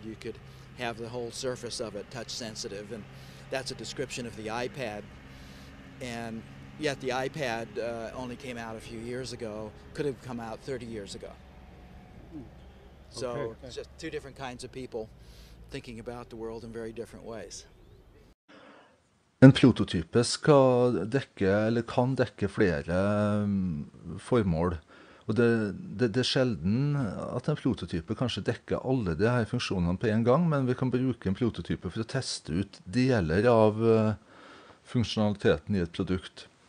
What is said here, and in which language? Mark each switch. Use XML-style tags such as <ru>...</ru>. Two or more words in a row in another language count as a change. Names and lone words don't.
<en>You could have the whole surface of it touch sensitive, and that's a description of the iPad. And yet the iPad only came out a few years ago, could have come out 30 years ago. So it's just 2 different kinds of people thinking about the world in very different ways.</en> <no>En prototype skal dekke, eller kan dekke, flere formål. Og det er sjelden at en prototype kanskje dekker alle de her funksjonene på en gang, men vi kan bruke en prototype for å teste ut deler av funksjonaliteten i et produkt.</no>